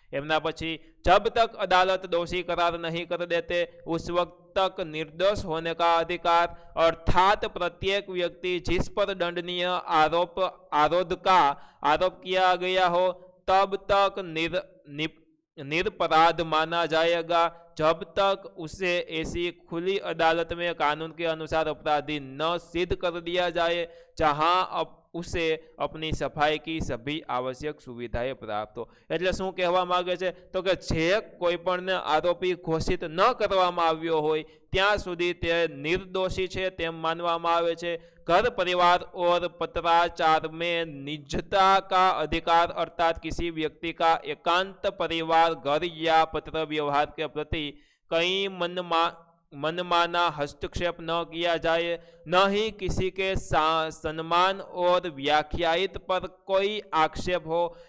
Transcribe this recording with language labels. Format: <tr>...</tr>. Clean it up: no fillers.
<gu>एमना पछी</gu> <hi>जब तक अदालत दोषी करार नहीं कर देते उस वक्त तक निर्दोष होने का अधिकार, अर्थात प्रत्येक व्यक्ति जिस पर दंडनीय आरोप किया गया हो तब तक निरपराध माना जाएगा जब तक उसे ऐसी खुली अदालत में कानून के अनुसार अपराधी न सिद्ध कर दिया जाए जहां उसे अपनी सफाई की सभी आवश्यक सुविधाएं प्राप्त हो।</hi> <gu>એટલે શું કહેવા માંગે છે તો કે જે કોઈ પણ આરોપી ઘોષિત ન કરવામાં આવ્યો હોય ત્યાં સુધી તે નિર્દોષી છે તેમ માનવામાં આવે છે।</gu> <hi>घर परिवार और पत्राचार में निजता का अधिकार, अर्थात किसी व्यक्ति का एकांत परिवार, घर या पत्र व्यवहार के प्रति कहीं मनमाना हस्तक्षेप न किया जाए, न ही किसी के सम्मान और व्याख्यायित पर कोई आक्षेप हो।</hi>